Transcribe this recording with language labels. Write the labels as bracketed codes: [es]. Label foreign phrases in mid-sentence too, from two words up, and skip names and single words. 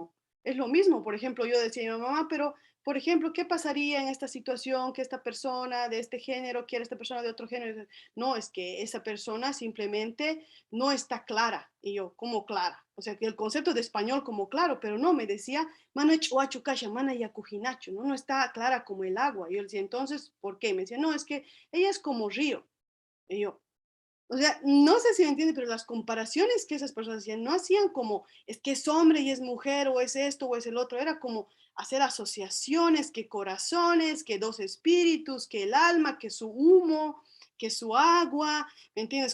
[es] Por ejemplo, yo decía a mi mamá, pero por ejemplo, ¿qué pasaría en esta situación que esta persona de este género quiere a esta persona de otro género? No, es que esa persona simplemente no está clara. Y yo, ¿cómo clara? O sea, que el concepto de español como claro, pero no, me decía, [qu] mana chuachucasha, mana yakujinacho, [es] ¿no? No está clara como el agua. Y yo le decía, entonces, ¿por qué? Me decía, no, es que ella es como río. Y yo, o sea, no sé si me entiende, pero las comparaciones que esas personas hacían no hacían como es que es hombre y es mujer o es esto o es el otro, era como hacer asociaciones, que corazones, que dos espíritus, que el alma, que su humo, que su agua, ¿me entiendes?